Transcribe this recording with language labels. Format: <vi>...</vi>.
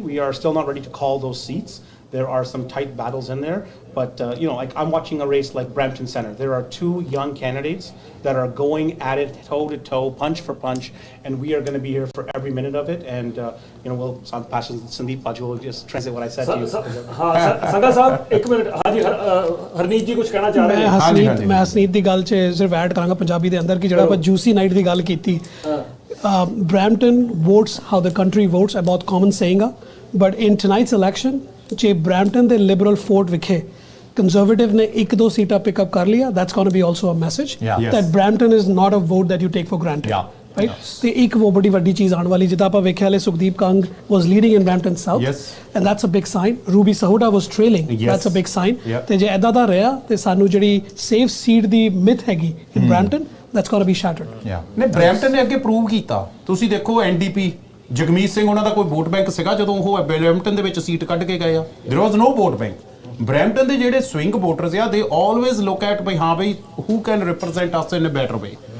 <en>We are still not ready to call those seats. There are some tight battles in there, but like I'm watching a race like Brampton Centre. There are two young candidates that are going at it toe to toe, punch for punch, and we are going to be here for every minute of it. And we'll pass to Sandeep Paju will just translate what I said to you.</en> <hi>हाँ संगा साहब एक minute हाँ जी हरनीत जी कुछ कहना चाह रहे हैं</hi> <pa>मैं ਹਸਨੀਤ ਦੀ ਗੱਲ 'ਚ ਸਿਰਫ ਐਡ ਕਰਾਂਗਾ ਪੰਜਾਬੀ ਦੇ ਅੰਦਰ ਕਿ ਜਿਹੜਾ ਆਪਾਂ ਜੂਸੀ ਨਾਈਟ ਦੀ ਗੱਲ ਕੀਤੀ</pa> <en>Brampton votes how the country votes, a</en> <pa>ਬਹੁਤ</pa> <en>common saying</en> <pa>ਆ,</pa> <en>but in tonight's election</en> <pa>ਜੇ Brampton ਦੇ ਲਿਬਰਲ ਫੋਰਟ ਵਿਖੇ ਕੰਜ਼ਰਵੇਟਿਵ ਨੇ 1-2 ਸੀਟਾਂ ਪਿਕ ਅਪ ਕਰ ਲਿਆ,</pa> <en>that's going to be also a message that Brampton is not a vote that you take for granted. Right?</en> <pa>ਤੇ ਇੱਕ ਉਹ ਬੜੀ ਵੱਡੀ ਚੀਜ਼ ਆਉਣ ਵਾਲੀ ਜਿੱਦਾਂ ਆਪਾਂ ਵੇਖਿਆ ਹਲੇ Sukhdeep Kang</pa> <en>was leading in Brampton South and that's a big sign. Ruby Sahuda was trailing, that's a big sign.</en> <pa>ਤੇ ਜੇ ਐਦਾਂ ਦਾ ਰਿਹਾ ਤੇ ਸਾਨੂੰ ਜਿਹੜੀ ਸੇਫ ਸੀਟ ਦੀ ਮਿਥ ਹੈਗੀ</pa> <en>in Brampton, that's going to be shattered.</en> <pa>ਨੇ ਬ੍ਰੈਂਪਟਨ ਨੇ ਅੱਗੇ ਪ੍ਰੂਵ ਕੀਤਾ, ਤੁਸੀਂ ਦੇਖੋ ਐਨਡੀਪੀ ਜਗਮੀਤ ਸਿੰਘ ਉਹਨਾਂ ਦਾ ਕੋਈ ਵੋਟ ਬੈਂਕ ਸੀਗਾ ਜਦੋਂ ਉਹ ਬ੍ਰੈਂਪਟਨ ਦੇ ਵਿੱਚ ਸੀਟ ਕੱਢ ਕੇ ਗਏ ਆ,</pa> <en>there was no</en> <pa>vote bank. Brampton ਦੇ ਜਿਹੜੇ ਸਵਿੰਗ ਵੋਟਰਸ ਆ</pa> <en>they always look at</en> <pa>ਬਈ ਹਾਂ ਬਈ</pa> <en>Who can represent us in a better way.</en>